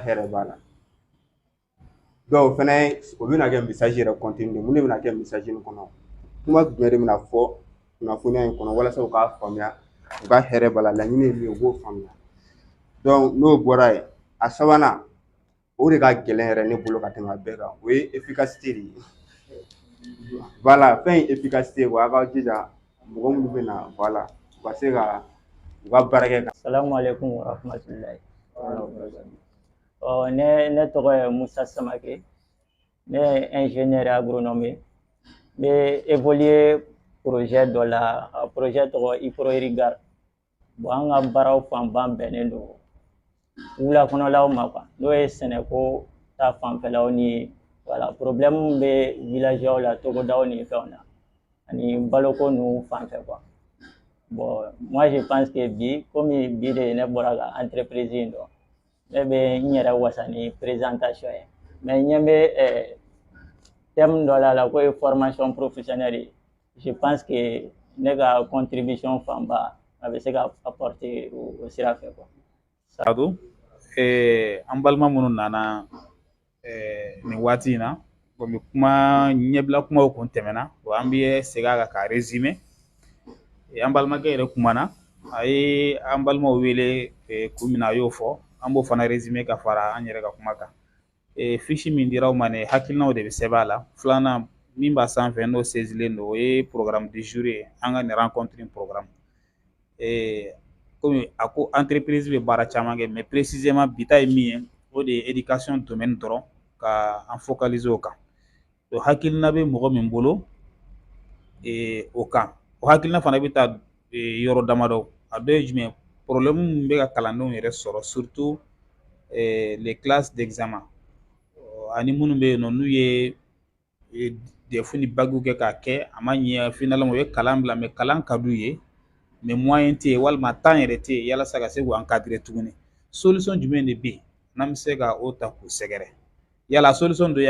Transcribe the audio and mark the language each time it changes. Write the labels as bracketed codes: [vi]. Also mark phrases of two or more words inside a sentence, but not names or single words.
[bm] hɛrɛ b'a la donc o fɛnɛ o bɛna kɛ message yɛrɛ contenu de mun de bɛna kɛ message in kɔnɔ kuma jumɛn de bɛna fɔ kunnafoniya in kɔnɔ walasa u k'a faamuya u ka hɛrɛ b'a la laɲini ye min ye u b'o faamuya donc n'o bɔra yen a sabanan o de ka gɛlɛn yɛrɛ ne bolo ka tɛmɛ a bɛɛ kan o ye efficacité de ye voilà fɛn in efficacité wa a ka jija mɔgɔ minnu bɛ na voilà u ka se ka u ka baara kɛ. [ar] السلام عليكم ورحمة الله. [bm] Ne tɔgɔ ye Musa Samake, ne ye [fr] ingénieur agronome, [bm] n bɛ évoluer projet dɔ la, projet tɔgɔ IPRO-IRIGAR. Bon, an ka baaraw fanba bɛnnen don wulakɔnɔlaw ma quoi, n'o ye sɛnɛko ta fanfɛlaw ni voilà problème bɛ villageaw la togodaw ni fɛnw na ani baloko ninnu fanfɛ quoi. [fr] Bon, moi je pense que [bm] bi komi bi de ne bɔra ka entreprise in dɔn ne bɛ n yɛrɛ wasa ni présentation ye mais ɲɛ bɛ thème dɔ la ko ye [fr] formation professionnelle je pense que [bm] ne ka contribution fanba a bɛ se ka apporter o sira fɛ quoi. Sadu an balima minnu nana nin waati in na komi kuma ɲɛbila kumaw kun tɛmɛna an bɛ segin a kan ka résumé an balimakɛ yɛrɛ kumana a ye an balimaw wele kun min na a y'o fɔ an b'o fana résumé ka fara an yɛrɛ ka kuma kan fiche min dira aw ma nin hakilinaw de bɛ sɛbɛn a la filanan min b'a sanfɛ n'o saisilen don o ye [fr] programme du jour [bm] ye an ka nin rencontre in programme komi a ko entreprise bɛ baara caman kɛ [fr] mais précisément [bm] bi ta ye min ye o de ye éducation domaine dɔrɔn ka an focaliser o kan donc hakilina bɛ mɔgɔ min bolo o kan o hakilina fana bɛ taa yɔrɔ damadɔ a dɔ ye jumɛn problème min bɛ ka kalandenw yɛrɛ sɔrɔ [fr] surtout les classes d'examen [bm] ani minnu bɛ yen nɔ n'u ye DEF ni BAC kɛ k'a kɛ a ma ɲɛ finalement u ye kalan bila mais kalan ka d'u ye [fr] mais moyen [bm] tɛ yen walima temps yɛrɛ tɛ yen yalasa ka se k'u encadrer tuguni solution jumɛn de bɛ yen n'an bɛ se ka o ta k'u sɛgɛrɛ yala solution dɔ ye